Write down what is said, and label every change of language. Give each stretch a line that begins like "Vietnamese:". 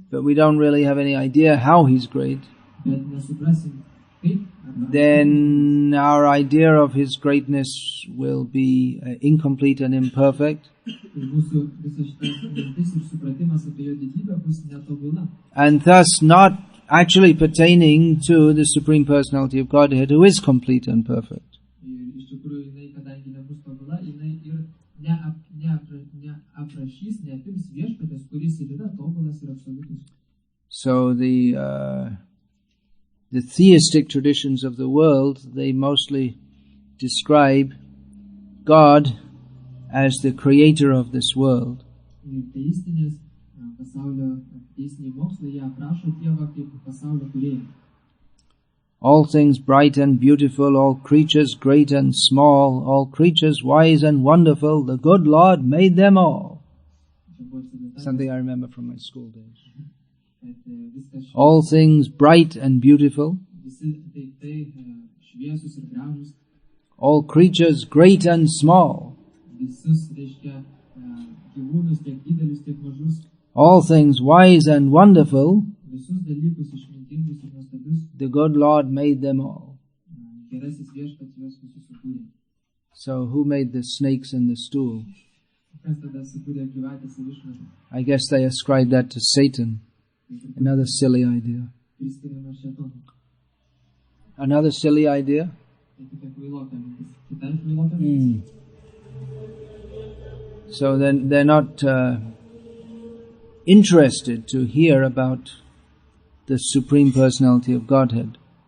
English: but we don't really have any idea how He's great,
Lithuanian: bet nesuprasim, kaip,
English: then our idea of His greatness will be incomplete and imperfect.
Lithuanian: tai mūsų visa šita mintis ir supratimas apie jo didybę bus netobula.
English: And thus not actually pertaining to the Supreme Personality of Godhead, who is complete and perfect.
Lithuanian: Ir iš tikrųjų, jinai, kadangi nebus tobula, jinai ir neaprašys, neapims Viešpaties, kuris ir yra tobulas ir absoliutus.
English: So the theistic traditions of the world, they mostly describe God as the creator of this world.
Lithuanian: Ir teistinės pasaulio, teistiniai mokslai, jie aprašo Dievą kaip pasaulio kūrėją.
English: All things bright and beautiful, all creatures great and small, all creatures wise and wonderful, the good Lord made them all. Something I remember from my school days. All things bright and beautiful,
Lithuanian: Visi daiktai šviesus ir gražus,
English: all creatures great and small,
Lithuanian: visus, reiškia, gyvūnus, tiek didelius, tiek mažus,
English: all things wise and wonderful,
Lithuanian: visus dalykus išmintingus ir nuostabius,
English: the good Lord made them all.
Lithuanian: gerasis Viešpats juos visus sukūrė.
English: So who made the snakes and the stool?
Lithuanian: Kas tada sukūrė gyvatės ir išmetė?
English: I guess they ascribe that to Satan. Another silly idea.
Lithuanian: Priskiriama šėtonui.
English: Another silly idea?
Lithuanian: Tai tokia kvailota mintis. Kita kvailota mintis.
English: So then they're not interested to hear about the Supreme Personality of Godhead.